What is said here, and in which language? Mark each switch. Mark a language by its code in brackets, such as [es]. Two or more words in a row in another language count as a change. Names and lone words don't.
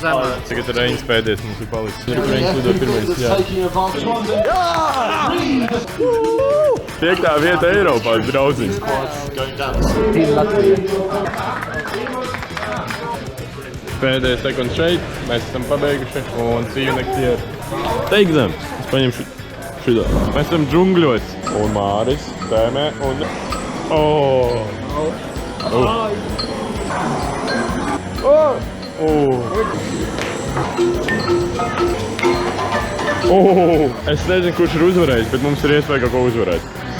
[lv] Tagad ir Reinis pēdējais, mums ir palicis. Reinis lido pirmais, jā. 5. vieta Eiropā, draudziņš. Pēdējais sekunds šeit, mēs esam pabeiguši un [en] see you next year. Take them! [lv] Es paņemšu šitā. Mēs esam džungļos. Un Māris tēmē un... Es nezinu, kurš ir uzvarējis, bet mums ir iespēja kaut ko uzvarēt.